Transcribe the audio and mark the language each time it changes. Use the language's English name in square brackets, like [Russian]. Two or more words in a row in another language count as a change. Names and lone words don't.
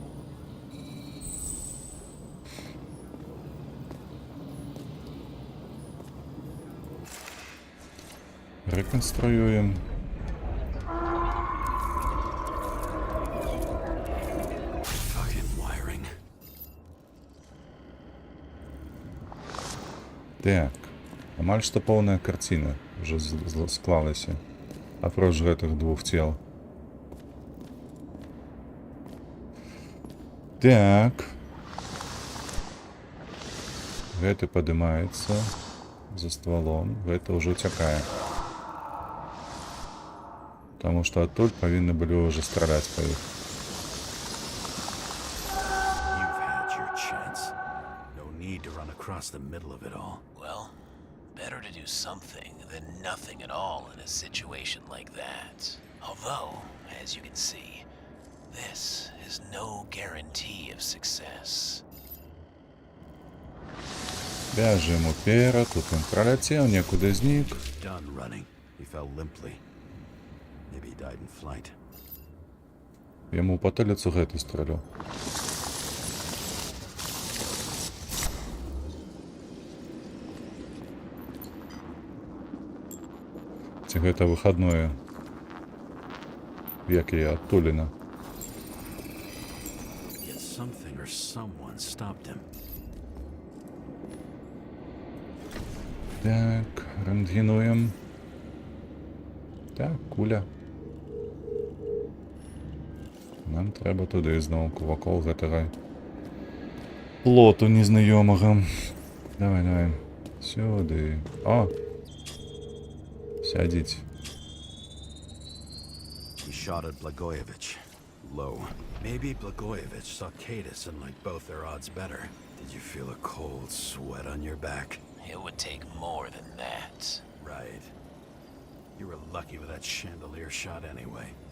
[Belarusian] Реконструюем. [English] Fucking wiring. [Belarusian] Так, амаль што поўная карціна ўжо склалася. Апроч гэтых двух цел. Так. Гэты падымаецца за стволом. Гэта ўжо уцякае. Таму што адтуль павінны былі ўжо страляць па іх. [English] You've had your chance. No need to run across the middle of it all. Well, better to do something than nothing at all in a situation like that. Although, as you can see, this is no guarantee of success. [Belarusian] Бяжым уперад, тут ён праляцеў, некуды знік. [English] Done running. He fell limply. Maybe he died in flight. [Belarusian] Яму ў патыліцу гэты страляў. Ці гэта выхадное? Як яе адтуліна? [English] Yet something or someone stopped him. [Belarusian] Так, рентгенуем. Так, куля. Нам трэба туды зноўку, вакол гэтага плоту незнаёмага. Давай, давай. Сюды. О! Сядзіць. [English] He shot at Blagojevich. Low. Maybe Blagojevich saw Cadis and liked both their odds better. Did you feel a cold sweat on your back? It would take more than that. Right. You were lucky with that chandelier shot anyway.